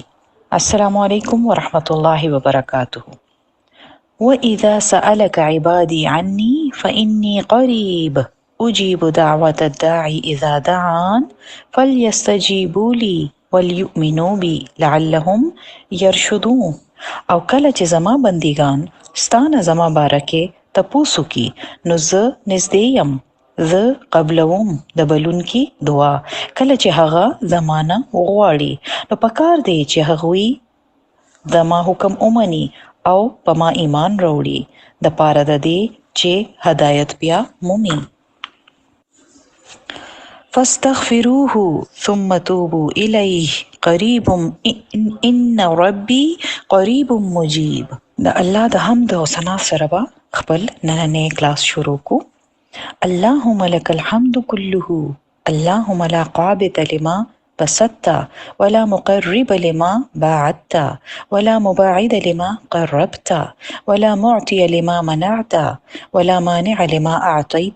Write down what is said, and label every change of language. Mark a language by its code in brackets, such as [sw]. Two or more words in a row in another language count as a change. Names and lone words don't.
[ar] السلام عليكم ورحمة الله وبركاته. وإذا سألك عبادي عني فإني قريب أجيب دعوة الداعي إذا دعان فليستجيبوا لي وليؤمنوا بي لعلهم يرشدون. [ps] او کله چې زما بندگان ستانه زما بارکه تپوسو کی نو زه نږدې یم، زه قبلوم د بلونکي دعا کله چې هغه زمانه وغواړي. نو پکار دی چې هغوی زما حکم اومني او په ما ایمان راوړي د پاره د دې چې هدایت بیا مومي. [ar] فاستغفروه ثم توبوا إليه قریب ان ربي قریب مجیب. [ps] د الله د حمد او ثنا سره به خپل نننې کلاس شروع کو. [ar] اللهم لك الحمد كله اللهم لا قابض لما بسطت ولا مقرب لما باعدت ولا مباعد لما قربت ولا معطي لما منعت ولا مانع لما أعطيت.